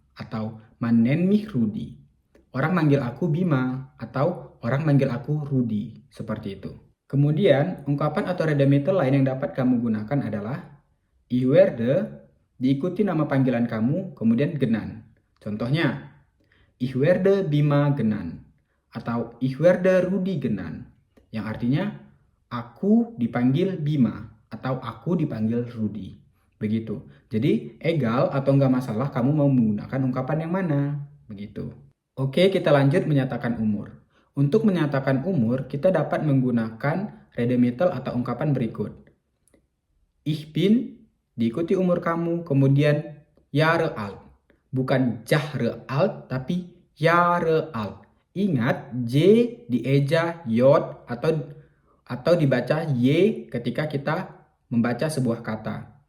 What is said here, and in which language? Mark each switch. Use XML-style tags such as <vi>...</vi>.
<id>Atau</id> <de>Man nennt mich Rudi.</de> <id>Orang manggil aku Bima atau orang manggil aku Rudi. Seperti itu. Kemudian, ungkapan atau redemitel lain yang dapat kamu gunakan adalah</id> <de>Ich werde,</de> <id>diikuti nama panggilan kamu, kemudian genannt. Contohnya,</id> <de>Ich werde Bima genannt.</de> <id>Atau</id> <de>Ich werde Rudi genannt.</de> <id>Yang artinya, aku dipanggil Bima atau aku dipanggil Rudi. Begitu. Jadi, egal atau enggak masalah kamu mau menggunakan ungkapan yang mana. Begitu. Oke, kita lanjut menyatakan umur. Untuk menyatakan umur, kita dapat menggunakan redemitel atau ungkapan berikut.</id> <de>Ich bin,</de> <id>diikuti umur kamu, kemudian</id> <de>Jahre alt.</de> <id>Bukan</id> <de>Jahre alt,</de> <id>tapi Jahre alt. Ingat, J dieja J atau dibaca Y ketika kita membaca sebuah kata.</id>